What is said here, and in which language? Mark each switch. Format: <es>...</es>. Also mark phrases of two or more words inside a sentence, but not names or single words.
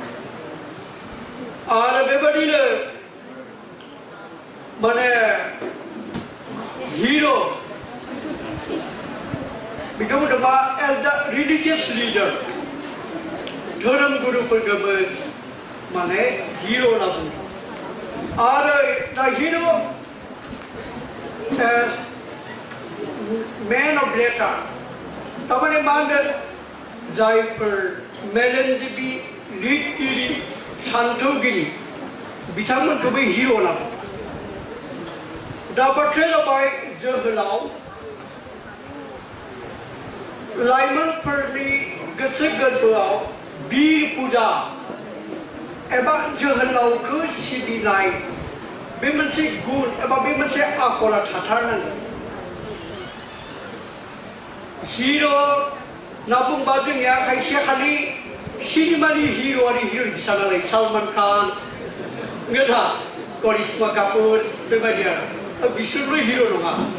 <brx>आरो बेबायदिनो माने हिर' बेखौ बुङोबा</brx> <en>as the religious leader</en> <brx>धोरोम गुरुफोरखौबो माने हिर' होनना बुङो आरो दा हिर'</brx> <en>man of letter</en> <brx>तारमाने मा होनगोन जायफोर मेलेमजिबि लिरगिरि सान्थौगिरि बिथांमोनखौबो हिर' होनना बुङो दा बाथ्राया जाबाय जोहोलाव लाइमोनफोरनि गोसो गोरबोआव बीर पूजा एबा जोहोलावखौ सिबिनाय बे मोनसे गुन एबा बे मोनसे आखला थाथारनांगोन हिर' होनना बुंबा जोंनिया खायसे खालि सिनेमानि हिर' आरो हिर'इन फिसा नालाय सलमान खान गोथा करिश्मा कापुर बेबायदि आरो बिसोरबो हिर' नङा</brx>